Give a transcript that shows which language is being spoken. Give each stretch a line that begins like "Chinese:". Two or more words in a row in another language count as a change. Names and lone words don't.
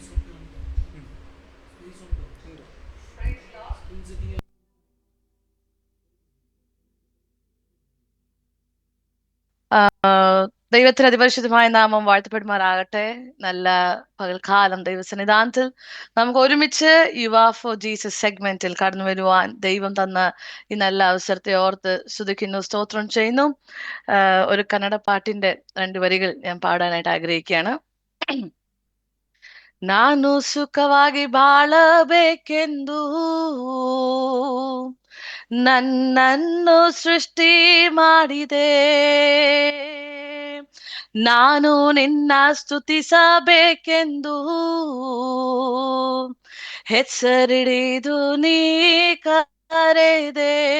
Malayalam: ദൈവത്തിന് അതിപരിശുദ്ധമായ നാമം വാഴ്ത്തപ്പെടുമാറാകട്ടെ. നല്ല പകൽക്കാലം ദൈവസന്നിധാനത്തിൽ നമുക്ക് ഒരുമിച്ച് യുവ ഫോർ ജീസസ് സെഗ്മെന്റിൽ കടന്നു വരുവാൻ ദൈവം തന്ന ഈ നല്ല അവസരത്തെ ഓർത്ത് സ്തുതിക്കുന്നു, സ്തോത്രം ചെയ്യുന്നു. ഒരു കന്നഡ പാട്ടിന്റെ 2 വരികൾ ഞാൻ പാടാനായിട്ട് ആഗ്രഹിക്കുകയാണ്.
Kannada: ನಾನು ಸುಖವಾಗಿ ಬಾಳಬೇಕೆಂದು ನನ್ನನ್ನು ಸೃಷ್ಟಿ ಮಾಡಿದೆ. ನಾನು ನಿನ್ನ ಸ್ತುತಿಸಬೇಕೆಂದು ಹೆಸರಿಡಿದು ನೀ ಕರೆದೆ.